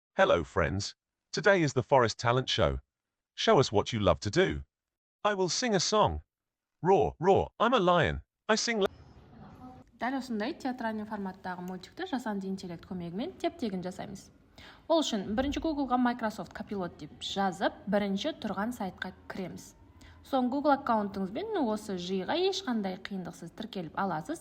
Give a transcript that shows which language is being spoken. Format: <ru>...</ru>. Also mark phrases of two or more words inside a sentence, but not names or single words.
<en>Hello, friends. Today is the Forest Talent Show. Show us what you love to do. I will sing a song. Roar, roar, I'm a lion. I sing.</en> <kk>Дәл осындай театральный форматтағы мультикті жасанды интеллект көмегімен теп-тегін жасаймыз. Ол үшін бірінші Google-ға Microsoft Copilot деп жазып, бірінші тұрған сайтқа кіреміз. Соң Google аккаунтыңызбен осы жиыға ешқандай қиындықсыз тіркеліп аласыз.</kk>